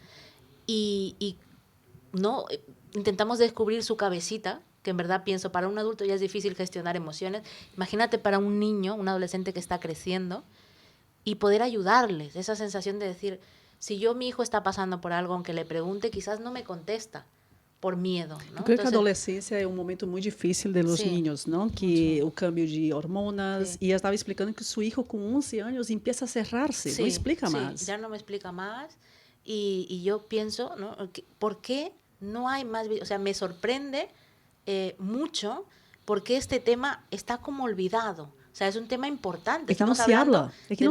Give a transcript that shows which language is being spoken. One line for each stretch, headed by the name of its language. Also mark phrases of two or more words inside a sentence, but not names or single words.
Spanish: Y no intentamos descubrir su cabecita, que en verdad pienso, para un adulto ya es difícil gestionar emociones. Imagínate para un niño, un adolescente que está creciendo, y poder ayudarles, esa sensación de decir, si mi hijo está pasando por algo, aunque le pregunte, quizás no me contesta, por miedo, ¿no?
Portuguese: Eu creio que a
Spanish: Entonces,
Portuguese: adolescência é um momento muito difícil
Spanish: de los
Portuguese: Sim.
Spanish: niños, não? Que o cambio de hormonas.
Portuguese: E ela estava explicando que
Spanish: su hijo
Portuguese: com 11 anos
Spanish: empieza a cerrar-se,
Portuguese: não explica
Spanish: sí,
Portuguese: mais.
Spanish: ya no me explica más. Y yo pienso, ¿no?, ¿por qué no hay más? O sea, me sorprende mucho porque este tema está como olvidado. O sea, es un tema importante. Es que no Estamos se hablando habla, es que